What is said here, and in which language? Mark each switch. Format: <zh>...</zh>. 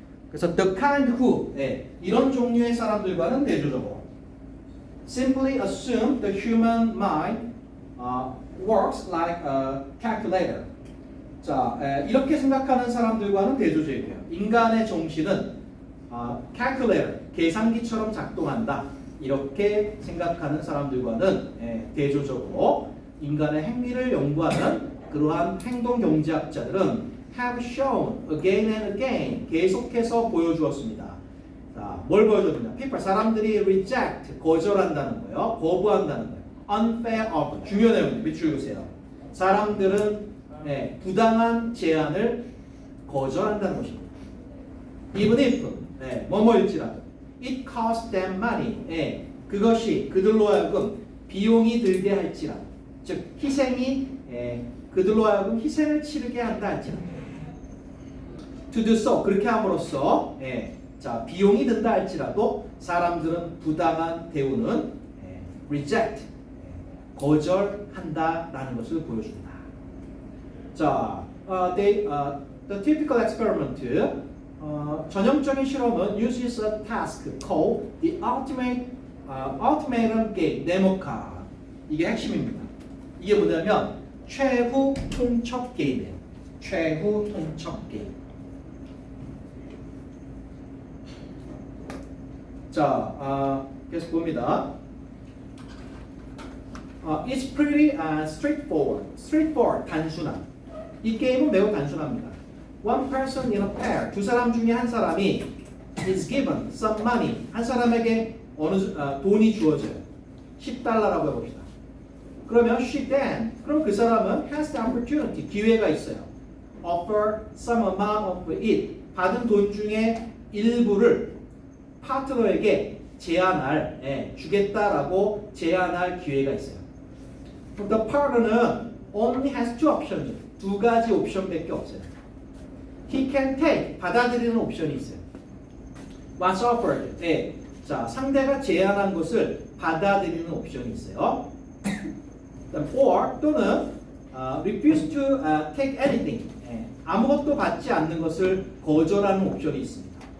<ko>그래서</ko> <en>the kind who</en> <ko>이런 종류의 사람들과는 대조적으로</ko> <en>simply assume the human mind works like a calculator.</en> <ko>자, 이렇게 생각하는 사람들과는 대조적이에요. 인간의 정신은 calculator, 계산기처럼 작동한다. 이렇게 생각하는 사람들과는 대조적으로 인간의 행위를 연구하는 그러한 행동 경제학자들은</ko> <en>have shown again and again</en> <ko>계속해서 보여주었습니다. 자, 뭘 보여줬느냐? people 사람들이 reject 거절한다는 거예요. 거부한다는 거예요.</ko> <en>unfair offer</en> <ko>중요한 내용입니다. 밑줄 그으세요. 사람들은 부당한 제안을 거절한다는 것입니다.</ko> <en>even if</en> <ko>뭐뭐일지라도</ko> <en>it costs them money</en> <ko>그것이 그들로 하여금 비용이 들게 할지라도 즉 희생이 그들로 하여금 희생을 치르게 한다 할지라도</ko> <en>to do so</en> <ko>그렇게 함으로써 자 비용이 든다 할지라도 사람들은 부당한 대우는 reject 거절한다라는 것을 보여줍니다.</ko> <en>자, the typical experiment</en> <ko>전형적인 실험은</ko> <en>uses a task called the ultimatum game</en> <ko>네모카 이게 핵심입니다. 이게 뭐냐면 최후 통첩 게임이에요. 최후 통첩 게임. 자, 계속 봅니다.</ko> <en>It's pretty straightforward.</en> <ko>straightforward 단순한. 이 게임은 매우 단순합니다.</ko> <en>One person in a pair.</en> <ko>두 사람 중에 한 사람이</ko> <en>is given some money.</en> <ko>한 사람에게 돈이 주어져요. $10라고 해봅시다. 그러면 그럼 그 사람은</ko> <en>has the opportunity.</en> <ko>기회가 있어요.</ko> <en>Offer some amount of it.</en> <ko>받은 돈 중에 일부를 파트너에게 주겠다라고 제안할 기회가 있어요. 그럼</ko> <en>the partner는 only has two options.</en> <ko>두 가지 옵션밖에 없어요.</ko> <en>He can take</en> <ko>받아들이는 옵션이 있어요.</ko> <en>What's offered?</en> <ko>자, 상대가 제안한 것을 받아들이는 옵션이 있어요. 그다음</ko> <en>or</en> <ko>또는</ko> <en>refuse to take anything.</en> <ko>예, 아무것도 받지 않는 것을 거절하는 옵션이 있습니다.</ko>